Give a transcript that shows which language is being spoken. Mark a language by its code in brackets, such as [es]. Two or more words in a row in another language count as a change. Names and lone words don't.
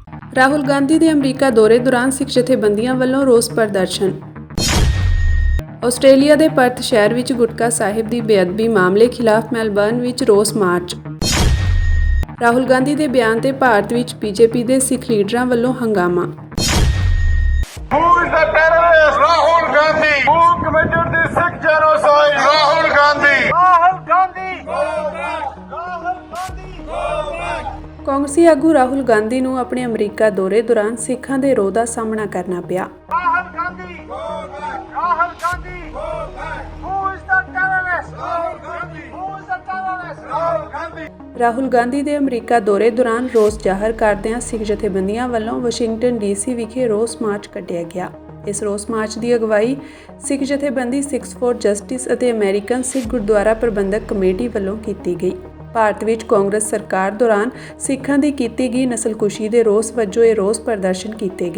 [pa] ਰਾਹੁਲ ਗਾਂਧੀ ਦੇ ਅਮਰੀਕਾ ਦੌਰੇ ਦੌਰਾਨ ਸਿੱਖ ਜਥੇਬੰਦੀਆਂ ਵੱਲੋਂ ਰੋਸ ਪ੍ਰਦਰਸ਼ਨ। ਆਸਟ੍ਰੇਲੀਆ ਦੇ ਪਰਥ ਸ਼ਹਿਰ ਵਿੱਚ ਗੁਟਕਾ ਸਾਹਿਬ ਦੀ ਬੇਅਦਬੀ ਮਾਮਲੇ ਖਿਲਾਫ ਮੈਲਬਰਨ ਵਿੱਚ ਰੋਸ ਮਾਰਚ। ਰਾਹੁਲ ਗਾਂਧੀ ਦੇ ਬਿਆਨ ਤੇ ਭਾਰਤ ਵਿੱਚ ਬੀਜੇਪੀ ਦੇ ਸਿੱਖ ਲੀਡਰਾਂ ਵੱਲੋਂ ਹੰਗਾਮਾ। [en] Who is the terrorist? Rahul Gandhi. Who committed the Sikh genocide? Rahul Gandhi. Rahul Gandhi. Rahul Gandhi. [pa] ਕਾਂਗਰਸੀ ਆਗੂ ਰਾਹੁਲ ਗਾਂਧੀ ਨੂੰ ਆਪਣੇ ਅਮਰੀਕਾ ਦੌਰੇ ਦੌਰਾਨ ਸਿੱਖਾਂ ਦੇ ਰੋਹ ਦਾ ਸਾਹਮਣਾ ਕਰਨਾ ਪਿਆ। [en] Rahul Gandhi. Rahul Gandhi. Who is the terrorist? Rahul Gandhi. Who is the terrorist? Rahul Gandhi. [pa] ਰਾਹੁਲ ਗਾਂਧੀ ਦੇ ਅਮਰੀਕਾ ਦੌਰੇ ਦੌਰਾਨ ਰੋਸ ਜ਼ਾਹਰ ਕਰਦਿਆਂ ਸਿੱਖ ਜਥੇਬੰਦੀਆਂ ਵੱਲੋਂ ਵਾਸ਼ਿੰਗਟਨ ਡੀਸੀ ਵਿਖੇ ਰੋਸ ਮਾਰਚ ਕੱਢਿਆ ਗਿਆ। ਇਸ ਰੋਸ ਮਾਰਚ ਦੀ ਅਗਵਾਈ ਸਿੱਖ ਜਥੇਬੰਦੀ ਸਿੱਖਸ ਫॉर ਜਸਟਿਸ ਅਤੇ ਅਮਰੀਕਨ ਸਿੱਖ ਗੁਰਦੁਆਰਾ ਪ੍ਰਬੰਧਕ ਕਮੇਟੀ ਵੱਲੋਂ ਕੀਤੀ ਗਈ। ਭਾਰਤ ਵਿੱਚ ਕਾਂਗਰਸ ਸਰਕਾਰ ਦੌਰਾਨ ਸਿੱਖਾਂ ਦੀ ਕੀਤੀ ਗਈ ਨਸਲਕੁਸ਼ੀ ਦੇ ਰੋਸ ਵਜੋਂ ਇਹ ਰੋਸ ਪ੍ਰਦਰਸ਼ਨ ਕੀਤੇ ਗਏ।